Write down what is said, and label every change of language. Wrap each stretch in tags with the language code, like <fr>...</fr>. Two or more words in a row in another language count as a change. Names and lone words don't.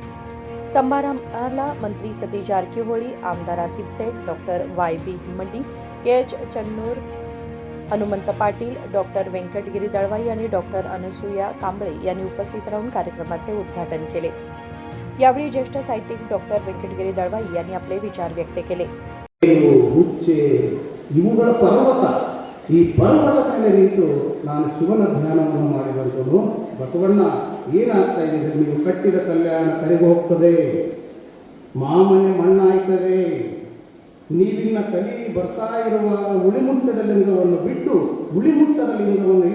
<mr>समारंभाला मंत्री सतीश जारकिहोळी, आमदार आसिफ सेठ, डॉक्टर वाय.बी. हिमंडी, के.एच. चन्नूर, हनुमंत पाटील, डॉक्टर व्यंकटगिरी दळवाई आणि डॉक्टर अनसूया कांबळे यांनी उपस्थित राहून कार्यक्रमाचे उद्घाटन केले। यावेळी ज्येष्ठ साहित्यिक डॉक्टर व्यंकटगिरी दळवाई यांनी आपले विचार व्यक्त केले।</mr> <kn>ಇವುಗಳ ಪರ್ವತ ಈ ಪರ್ವತದ ಮೇಲೆ ನಿಂತು ನಾನು ಶಿವನ ಧ್ಯಾನವನ್ನು ಮಾಡಿದಂಥದ್ದು ಬಸವಣ್ಣ ಏನಾಗ್ತಾ ಇದೆ, ನೀವು ಕಟ್ಟಿದ ಕಲ್ಯಾಣ ಕರೆಗೆ ಹೋಗ್ತದೆ, ಮಾಮನೆ ಮಣ್ಣಾಯ್ತದೆ, ನೀವಿನ್ನ ಕಲಿ ಬರ್ತಾ ಇರುವಾಗ ಉಳಿಮುಟ್ಟದ ಲಿಂಗವನ್ನು ಬಿಟ್ಟು ಉಳಿಮುಟ್ಟದ ಲಿಂಗವನ್ನು</kn>